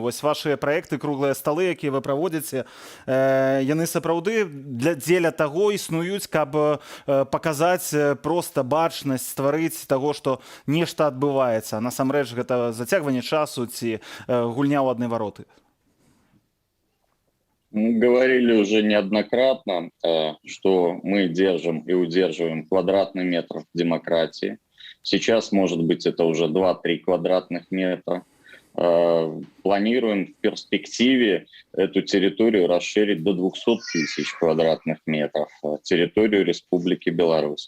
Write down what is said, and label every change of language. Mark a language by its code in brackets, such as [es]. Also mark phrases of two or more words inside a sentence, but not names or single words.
[be] Вось вашыя праекты, круглыя сталы, якія вы праводзіце, яны сапраўды дзеля таго існуюць, каб паказаць проста бачнасць, стварыць таго, што нешта адбываецца. Насамрэч гэта зацягванне часу ці гульня ў адны вароты. [ru] Мы говорили уже неоднократно, что мы держим и удерживаем квадратный метр демократии. Сейчас, может быть, это уже 2-3 квадратных метра. Планируем в перспективе эту территорию расширить до 200 тысяч квадратных метров, территорию Республики Беларусь.